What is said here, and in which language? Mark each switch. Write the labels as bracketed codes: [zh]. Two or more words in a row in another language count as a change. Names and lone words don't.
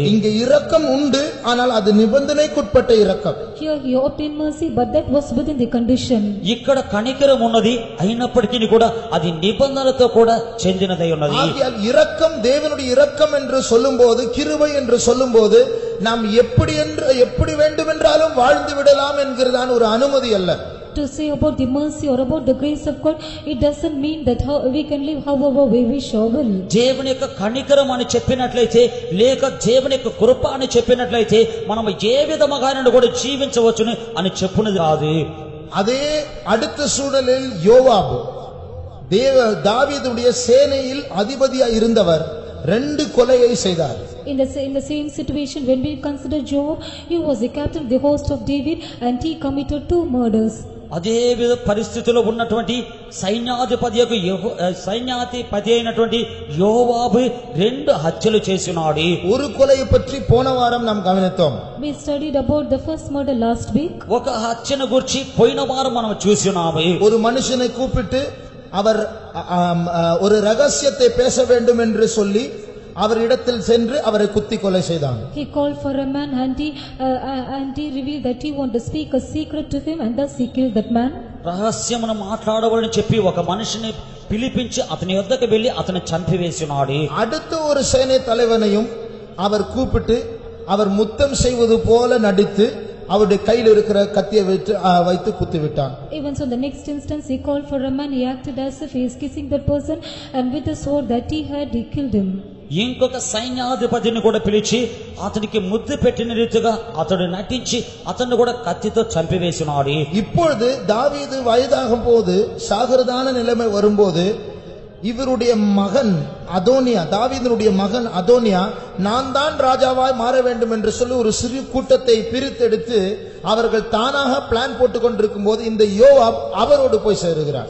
[ta] இங்கே இரக்கம் உண்டு, ஆனால் அது நிபந்தனைக்குட்பட்ட இரக்கம். [en] Here he obtained mercy, but that was within the condition. [te] ఇక్కడ కనికరం ఉన్నది, అయినప్పటికీ కూడా అది నిబంధనలతో కూడా చెందినదై ఉన్నది. [ta] ஆகையால் இரக்கம், தேவனுடைய இரக்கம் என்று சொல்லும்போது, கிருபை என்று சொல்லும்போது நாம் எப்படி வேண்டுமென்றாலும் வாழ்ந்து விடலாம் என்கிறதான ஒரு அனுமதி அல்ல. [en] To say about the mercy or about the grace of God, it doesn't mean that we can live however we wish or will. [te] దేవుని యొక్క కనికరం అని చెప్పినట్లయితే, లేక దేవుని యొక్క కృప అని చెప్పినట్లయితే మనం ఏ విధముగానైనా కూడా జీవించవచ్చును అని చెప్పునది కాదు. [ta] அதே அடுத்த சூழலில் யோவாபு தாவீதுடைய சேனையில் அதிபதியாய் இருந்தவர் 2 கொலையை செய்தார். [en] In the same situation, when we consider Job, he was the captain of the host of David and he committed 2 murders. [te] అదే విధ పరిస్థితిలో ఉన్నటువంటి సైన్యాధిపతి అయినటువంటి యోవాబు 2 హత్యలు చేసినాడు. [ta] ஒரு கொலையை பற்றி போன வாரம் நாம் கவனித்தோம். [en] We studied about the first murder last week. [te] ఒక హత్యను గురించి పోయిన వారం మనం చూసినాము. [ta] ஒரு மனுஷனை கூப்பிட்டு அவர் ஒரு ரகசியத்தை பேச வேண்டும் என்று சொல்லி அவரிடத்தில் சென்று அவரை குத்தி கொலை செய்தான். [en] He called for a man and he revealed that he wanted to speak a secret to him, and thus he killed that man. [te] రహస్యమును మాట్లాడవలని చెప్పి ఒక మనిషిని పిలిపించి అతని వద్దకు వెళ్లి అతని చంపివేసినాడు. [ta] அடுத்த ஒரு சேனை தலைவனையும் அவர் கூப்பிட்டு அவர் முத்தம் செய்வது போல நடித்து அவருடைய கையில் இருக்கிற கத்தியை வைத்து குத்தி விட்டான். [en] Even so, the next instance he called for a man, he acted as if he is kissing that person, and with the sword that he had, he killed him. [te] ఇంకొక సైన్యాధిపతిని కూడా పిలిచి అతనికి ముద్దు పెట్టిన రీతిగా అతడు నటించి అతన్ని కూడా కత్తితో చంపివేసినాడు. [ta] இப்பொழுது தாவீது வயதாகும் போது சாகிறதான நிலைமை வரும்போது இவருடைய மகன் அதோனியா, தாவீதுடைய மகன் அதோனியா, நான் தான் ராஜாவாய் மாற வேண்டும் என்று சொல்லி ஒரு சிறு கூட்டத்தை பிரித்தெடுத்து அவர்கள் தானாக பிளான் போட்டுக் கொண்டிருக்கும் போது இந்த யோவாப் அவரோடு போய் சேருகிறார்.